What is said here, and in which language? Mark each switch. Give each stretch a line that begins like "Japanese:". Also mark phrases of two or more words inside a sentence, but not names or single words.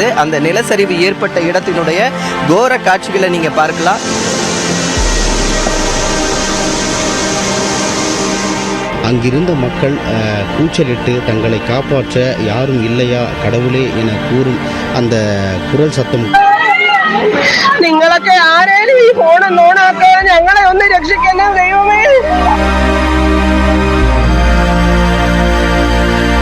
Tamil: அந்த நிலச்சரிவு ஏற்பட்ட இடத்தினுடைய கோர காட்சிகளை நீங்க பார்க்கலாம். அங்கிருந்த மக்கள் கூச்சலிட்டு தங்களை காப்பாற்ற யாரும் இல்லையா கடவுளே என கூறும் அந்த குரல் சத்தம்.
Malayalam: നിങ്ങളൊക്കെ ആരേലും ഈ ഫോൺ ഓണാക്കുക, ഞങ്ങളെ ഒന്ന് രക്ഷിക്കണം ദൈവമേ.